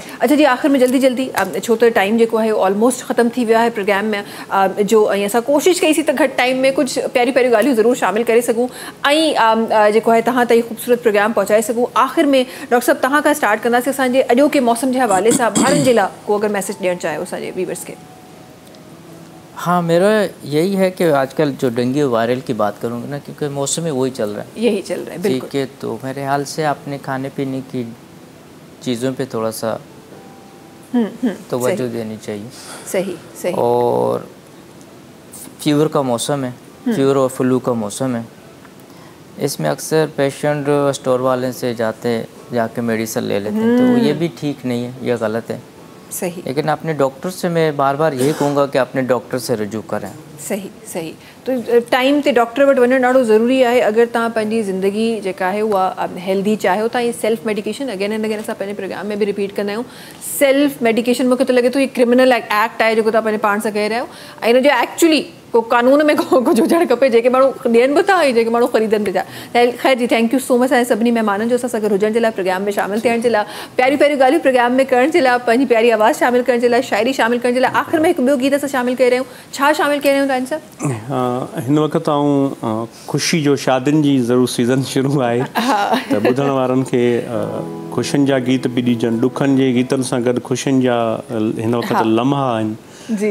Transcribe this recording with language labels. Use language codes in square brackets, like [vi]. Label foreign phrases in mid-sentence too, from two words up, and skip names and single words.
[sd] अच्छा जी, आख़िर में जल्दी छो त टाइम जेको आहे ऑलमोस्ट ख़तमु थी वियो आहे प्रोग्राम में, जो ऐं असां कोशिशि कईसीं त घटि टाइम में कुझु प्यारी ॻाल्हियूं ज़रूरु शामिलु करे सघूं ऐं जेको आहे तव्हां ताईं ख़ूबसूरत प्रोग्राम पहुचाए सघूं। आख़िर में डॉक्टर साहब तव्हां खां स्टार्ट कंदासीं, असांजे अॼोके मौसम जे हवाले सां ॿारनि जे लाइ को अगर मैसेज ॾियणु चाहियो असांजे व्यूअर्स के। [ur] ہاں، میرا یہی ہے کہ آج کل جو ڈینگی وائرل کی بات کروں گا نا، کیونکہ موسم میں وہی چل رہا ہے, یہی چل رہا ہے، بالکل. ٹھیک ہے، تو میرے خیال سے آپ نے کھانے پینے کی چیزوں پہ تھوڑا سا توجہ دینی چاہیے. صحیح. اور فیور کا موسم ہے، فیور اور فلو کا موسم ہے، اس میں اکثر پیشنٹ اسٹور والے سے جا کے میڈیسن لے لیتے ہیں، تو یہ بھی ٹھیک نہیں ہے، یہ غلط ہے. صحیح. لیکن اپنے ڈاکٹر سے میں بار یہی کہوں گا کہ اپنے ڈاکٹر سے رجوع کریں. صحیح. [sd] तो टाइम ते डॉक्टर वटि वञणु ॾाढो ज़रूरी आहे अगर तव्हां पंहिंजी ज़िंदगी जेका आहे उहा हेल्दी चाहियो था। ये [en] self medication again and again [sd] असां पंहिंजे प्रोग्राम में भी रिपीट कंदा आहियूं। [en] self medication [sd] मूंखे त लॻे थो ये [en] criminal act [sd] आहे जेको तव्हां पंहिंजे पाण सां करे रहिया आहियो, ऐं हिनजो एक्चुअली को कानून में कुझु हुजणु खपे, जेके माण्हू ॾियनि बि था ऐं जेके माण्हू ख़रीदनि बि था। ख़ैर जी, [en] Thank you so much [sd] असांजे सभिनी महिमाननि जो असां सां गॾु हुजण जे लाइ, प्रोग्राम में शामिलु थियण जे लाइ, प्यारियूं ॻाल्हियूं प्रोग्राम में करण जे लाइ, पंहिंजी प्यारी आवाज़ शामिलु करण जे लाइ, शायरी शामिलु करण जे लाइ। आख़िर में हिकु ॿियो गीत असां शामिलु करे रहिया आहियूं। छा शामिलु करे रहिया आहियूं चाहियो था आंसर? हिन वक़्तु आऊं ख़ुशी जो शादियुनि जी ज़रूरु सीज़न शुरू आहे त ॿुधण वारनि खे ख़ुशियुनि जा गीत बि ॾिजनि, ॾुखनि जे गीतनि सां गॾु ख़ुशियुनि जा हिन वक़्तु लम्हा आहिनि।